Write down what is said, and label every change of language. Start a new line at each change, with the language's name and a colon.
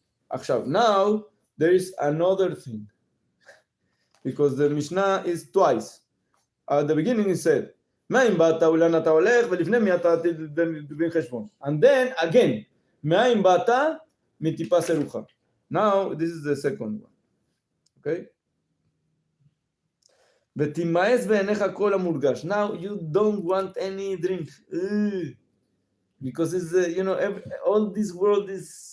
Hebrew: עכשיו,
English: now, there is another thing. Because the Mishnah is twice. At the beginning he said,
Hebrew: מאין באת, ולאן אתה הולך, ולפני מי אתה תבין חשבון.
English: And then, again,
Hebrew: מאין באת, מטיפה סרוחה.
English: Now, this is the second one. Okay?
Hebrew: ותימאס בעיניך כל המורגש.
English: Now, you don't want any drink. Because it's, you know, all this world is...